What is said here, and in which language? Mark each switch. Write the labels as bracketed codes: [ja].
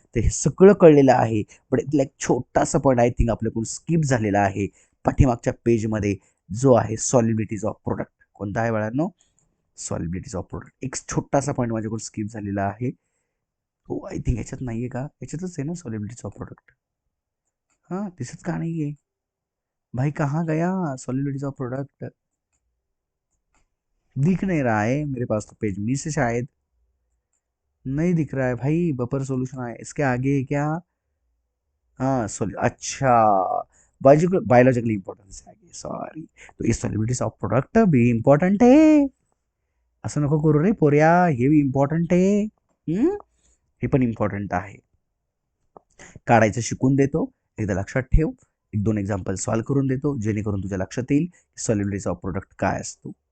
[mr] तर हे सगळं कळलेलं आहे, पण इथला एक छोटासा पॉईंट आय थिंक आपल्याकडून स्किप झालेला आहे पाठीमागच्या पेजमध्ये, जो आहे सॉल्युबिलिटीज ऑफ प्रोडक्ट. कोणता आहे बाळांनो, सॉल्युबिलिटीज ऑफ प्रोडक्ट. एक छोटासा पॉईंट माझ्याकडून स्किप झालेला आहे, तो आय थिंक याच्यात नाहीये का, याच्यातच आहे ना सॉल्युबिलिटीज ऑफ प्रोडक्ट. दिसत का नाहीये भाई, [hi] कहाँ गया सॉल्युबिलिटीज ऑफ प्रोडक्ट, दिख नहीं रहा है मेरे पास, तो पेज में से शायद नहीं दिख रहा है भाई. बफर सोल्यूशन है, इसके आगे क्या, अच्छा, बायोलॉजिकल इंपॉर्टन्स है आगे, सॉरी. तो इस सॉल्युबिलिटीज ऑफ प्रोडक्ट भी इम्पॉर्टंट है, [mr] असं नको करू रे पोऱ्या, हे भी इम्पॉर्टंट आहे. हे पण इम्पॉर्टंट आहे, काढायचं शिकून देतो, एकदा लक्षात ठेव. एक दोन एक्झाम्पल सॉल्व्ह करून देतो, जेणेकरून तुझ्या लक्षात येईल सॉल्युबिलिटीज ऑफ प्रोडक्ट काय असतो.